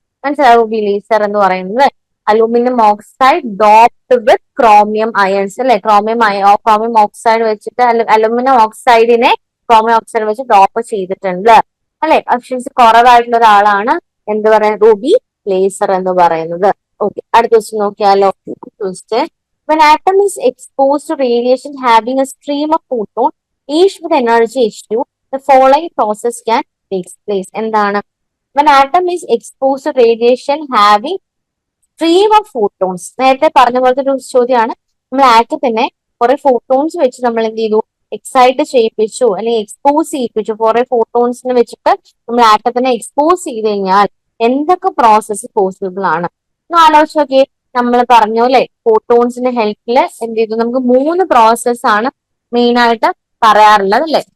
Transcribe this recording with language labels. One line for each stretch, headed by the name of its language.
Malayalam: മനസ്സിലായി Ruby laser എന്ന് പറയുന്നത്. അലൂമിനിയം ഓക്സൈഡ്
English: doped with chromium ions
Malayalam: അല്ലെ. ക്രോമിയം ഓക്സൈഡ് വെച്ചിട്ട് അലൂമിനിയം ഓക്സൈഡിനെ ക്രോമിയം ഓക്സൈഡ് വെച്ച് ഡോപ്പ് ചെയ്തിട്ടുണ്ട് അല്ലെ. എഫിഷ്യൻസി കുറവായിട്ടുള്ള ഒരാളാണ് എന്ത് പറയാ, റൂബി ലേസർ എന്ന് പറയുന്നത്. ഓക്കെ, അടുത്ത ക്വസ്റ്റ്യൻ നോക്കിയാലോ.
English: Question, when atom is exposed to radiation having a stream of photon each with energy h2, the following process can take place. എന്താണ്, when atom is exposed to radiation having stream of photons,
Malayalam: നേരത്തെ പറഞ്ഞ പോലത്തെ ഒരു ചോദ്യമാണ്. നമ്മൾ ആറ്റത്തിനെ കുറെ photons വെച്ച് നമ്മൾ എന്ത് ചെയ്തു, എക്സൈറ്റ് ചെയ്യിപ്പിച്ചു അല്ലെങ്കിൽ എക്സ്പോസ് ചെയ്യിപ്പിച്ചു. കുറെ ഫോട്ടോൺസിനെ വെച്ചിട്ട് നമ്മൾ ആറ്റത്തിനെ എക്സ്പോസ് ചെയ്ത് കഴിഞ്ഞാൽ എന്തൊക്കെ പ്രോസസ്സ് പോസിബിൾ ആണ് എന്ന് ആലോചിച്ച് നോക്കിയേ. നമ്മൾ പറഞ്ഞു അല്ലെ, ഫോട്ടോൺസിന്റെ ഹെൽപ്പില് എന്ത് ചെയ്തു, നമുക്ക് 3 പ്രോസസ് ആണ് മെയിൻ ആയിട്ട് പറയാറുള്ളത് അല്ലെ.